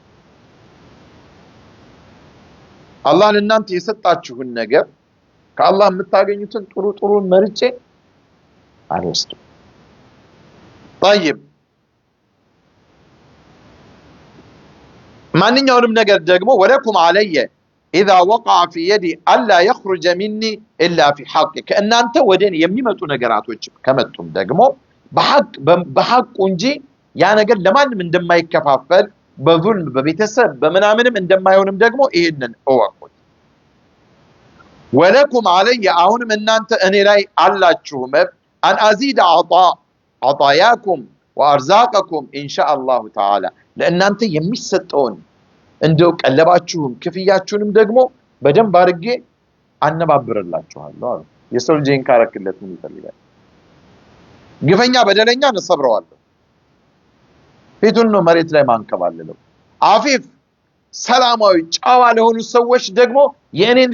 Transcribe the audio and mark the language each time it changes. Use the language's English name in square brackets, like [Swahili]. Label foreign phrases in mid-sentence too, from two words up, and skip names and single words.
[Amharic] አላህ ለናንተ የሰጣችሁን ነገር ከአላህ የምታገኙትን ጥሩ ጥሩ መርጬ አልወስድም طيب ማንኛውንም ነገር ደግሞ [Arabic] ولكم علي اذا وقع في يدي الا يخرج مني الا في حق [Amharic] ከእናንተ ወደኔ የሚመጡ ነገራቶች ከመጡም ደግሞ በሐቅ እንጂ ያ ነገር ለማንም እንደማይከፋፈል በዙልም በቤተሰብ በመናምንም እንደማይሆንም ደግሞ ይሄንን እወቁት [Arabic] ولكم علي [Amharic] አሁንም እናንተ እኔ ላይ አላችሁ [Arabic] أن أزيد عطاياكم وارزاقكم ان شاء الله تعالى [Amharic] ለእናንተ የሚሰጠውን እንደው ቀለባችሁም ክፍያችሁንም ደግሞ በደንብ አድርጌ አነባብርላችኋለሁ አሉ የሰው ልጅን ካረክለት ምን ይፈልጋል ግፈኛ በደለኛ ነሰብረዋለሁ ፊቱን ነው መሬት ላይ ማንከባለለው አፊፍ ሰላማዊ ጫዋ ለሆኑ ሰዎች ደግሞ የኔን